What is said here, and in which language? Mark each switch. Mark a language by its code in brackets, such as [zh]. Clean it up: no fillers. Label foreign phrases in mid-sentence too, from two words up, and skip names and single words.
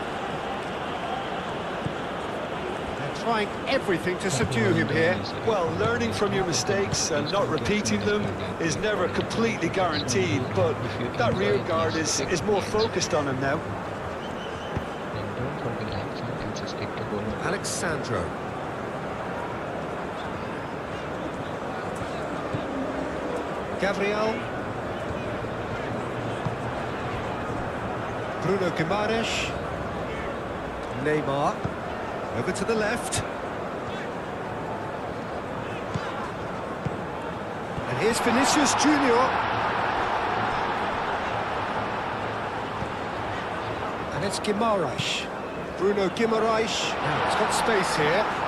[en] They're trying everything to subdue him here. Well, learning from your mistakes and not repeating them is never completely guaranteed, but that rear guard is more focused on him now. And don't forget like something to stick to goal. Alexandro. Gabriel. Bruno Guimaraes. Neymar. Over to the left. And here's Vinicius Junior. And it's Guimaraes. Bruno Guimaraes. Now it's got space here.